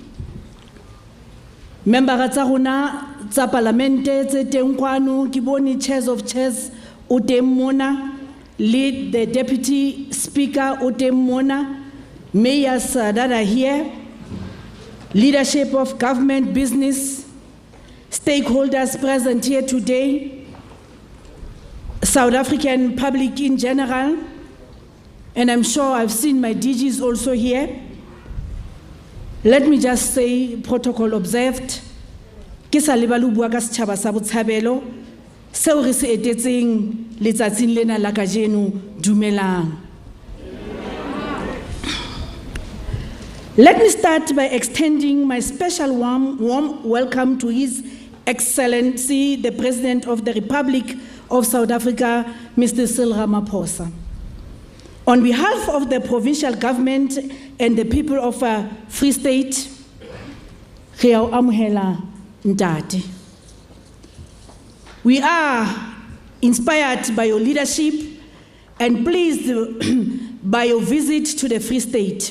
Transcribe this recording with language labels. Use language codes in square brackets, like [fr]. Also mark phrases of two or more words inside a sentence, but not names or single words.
[st] member tsa rona tsa parlamente tse teng kwano ke bone [en] chairs of chairs [st] o teng mona, [en] lead the deputy speaker [st] o teng mona, [en] mayors that are here, leadership of government, business, stakeholders present here today, South African public in general, and I'm sure I've seen my DGs also here. Let me just say, protocol observed. [st] Ke sa lebalu bua ka setjhaba sa botshabelo seo re se etetseng letsatsing lena la kajeno, dumelang. [en] Let me start by extending my special warm welcome to His Excellency, the President of the Republic of South Africa, Mr. Cyril Ramaphosa. On behalf of the provincial government and the people of Free State, we are inspired by your leadership and pleased by your visit to the Free State.